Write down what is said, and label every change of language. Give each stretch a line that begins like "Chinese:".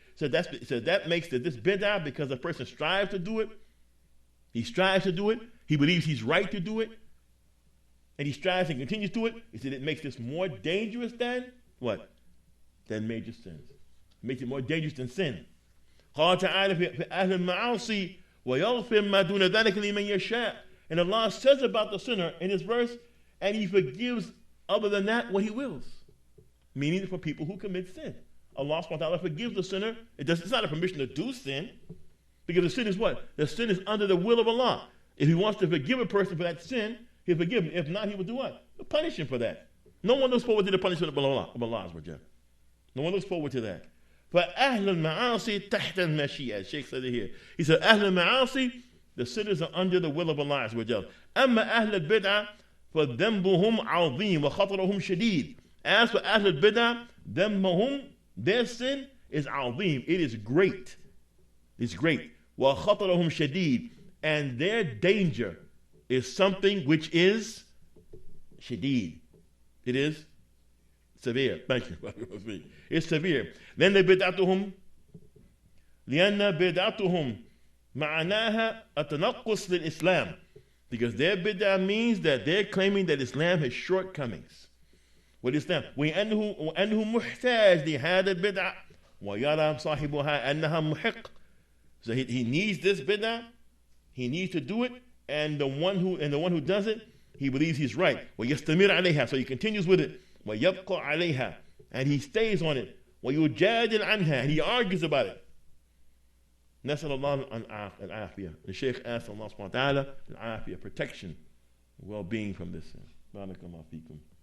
English: So that makes this bid'ah because the person strives to do it. He strives to do it. He believes he's right to do it. And he strives and continues to do it. He said it makes this more dangerous than what? Than major sins. It makes it more dangerous than sin.
Arabic: قال تعالى في أهل المعاصي ويغفر ما دون ذلك لمن يشاء.
English: And Allah says about the sinner in his verse, and he forgives other than that what he wills. Meaning for people who commit sin. Allah subhanahu wa ta'ala forgives the sinner. It's not a permission to do sin. Because the sin is what? The sin is under the will of Allah. If he wants to forgive a person for that sin, he'll forgive him. If not, he will do what? He'll punish him for that. No one looks forward to the punishment of Allah. No one looks forward to that.
Arabic: فَأَهْلُ الْمَعَاصِي تَحْتَ الْمَشِيئَةِ.
English: Sheikh said it here. He said,
Arabic: أَهْلُ الْمَعَاصِي,
English: the sinners are under the will of Allah.
Arabic: أَمَّا أَهْلُ الْبِدْعَةِ فَذَنْبُهُمْ عَظِيمٌ وَخَطْرُهُم شَدِيدٌ.
English: As for
Arabic: أهل البدعة, ذنبهم,
English: their sin is عظيم. It is great. It's great.
Arabic: وَخَطْرُهُم شَدِيدٌ.
English: And their danger is something which is shadid. It is severe. Thank you. It's severe. Then the bid'atuhum,
Arabic: لأن بدعتهم معناها التنقص للإسلام.
English: Because their bid'ah means that they're claiming that Islam has shortcomings. What is Islam?
Arabic: وأنه محتاج لهذا البدعة ويرى صاحبها أنها محق.
English: So he needs this bid'ah He needs to do it, and the one who does it, he believes he's right.
Arabic: وَيَسْتَمِرْ عَلَيْهَا.
English: So he continues with it.
Arabic: وَيَبْقَى عَلَيْهَا.
English: And he stays on it.
Arabic: وَيُجَادِلْ عَنْهَا.
English: And he argues about it.
Arabic: نسأل الله العافية.
English: The Shaykh asks Allah subhanahu wa ta'ala al-afiyah, protection, well-being from this sin. Barakallahu feekum.